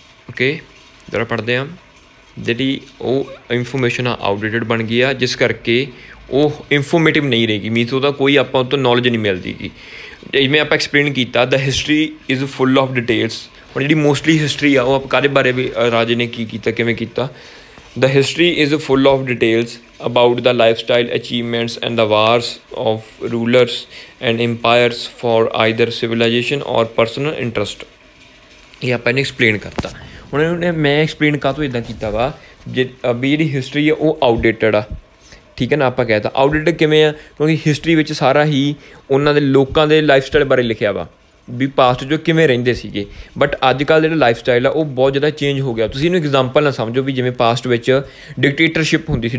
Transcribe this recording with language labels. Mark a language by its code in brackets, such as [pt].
[pa] Okay, ਜਰਾ ਪੜ੍ਹਦੇ ਹਾਂ। ਜਿਹੜੀ ਉਹ ਇਨਫੋਰਮੇਸ਼ਨ ਆ ਆਊਟਡੇਟਡ ਬਣ ਗਈ ਆ, ਜਿਸ ਕਰਕੇ ਉਹ ਇਨਫੋਰਮੇਟਿਵ ਨਹੀਂ ਰਹੇਗੀ, ਮੀਨਸ ਉਹਦਾ ਕੋਈ ਆਪਾਂ ਉਹ ਤੋਂ ਨੌਲੇਜ ਨਹੀਂ ਮਿਲਦੀ ਗੀ। ਜਿਵੇਂ ਆਪਾਂ ਐਕਸਪਲੇਨ ਕੀਤਾ, [en] The history is full of details. [pa] ਹੁਣ ਜਿਹੜੀ ਮੋਸਟਲੀ ਹਿਸਟਰੀ ਆ ਉਹ ਆਪਾਂ ਕਾਹਦੇ ਬਾਰੇ ਵੀ ਰਾਜੇ ਨੇ ਕੀ ਕੀਤਾ, ਕਿਵੇਂ ਕੀਤਾ। [en] The history is full of details about the lifestyle, achievements and the wars of rulers and empires for either civilization or personal interest। [pa] ਇਹ ਆਪਾਂ ਇਹਨੇ ਐਕਸਪਲੇਨ ਕਰਤਾ। ਹੁਣ ਇਹਨੇ ਮੈਂ ਐਕਸਪਲੇਨ ਕਾਹਤੋਂ ਇੱਦਾਂ ਕੀਤਾ ਵਾ, ਜੇ ਵੀ ਜਿਹੜੀ ਹਿਸਟਰੀ ਆ ਉਹ ਆਊਟਡੇਟਡ ਆ, ਠੀਕ ਹੈ ਨਾ। ਆਪਾਂ ਕਹਿ ਤਾ ਆਊਟਡੇਟਡ ਕਿਵੇਂ ਆ, ਕਿਉਂਕਿ ਹਿਸਟਰੀ ਵਿੱਚ ਸਾਰਾ ਹੀ ਉਹਨਾਂ ਦੇ ਲੋਕਾਂ ਦੇ ਲਾਈਫ ਸਟਾਈਲ ਬਾਰੇ ਲਿਖਿਆ ਵਾ ਵੀ ਪਾਸਟ ਜੋ ਕਿਵੇਂ ਰਹਿੰਦੇ ਸੀਗੇ। ਬਟ ਅੱਜ ਕੱਲ੍ਹ ਜਿਹੜਾ ਲਾਈਫ ਸਟਾਈਲ ਆ ਉਹ ਬਹੁਤ ਜ਼ਿਆਦਾ ਚੇਂਜ ਹੋ ਗਿਆ। ਤੁਸੀਂ ਇਹਨੂੰ ਐਗਜ਼ਾਮਪਲ ਨਾਲ ਸਮਝੋ ਵੀ ਜਿਵੇਂ ਪਾਸਟ ਵਿੱਚ ਡਿਕਟੇਟਰਸ਼ਿਪ ਹੁੰਦੀ ਸੀ।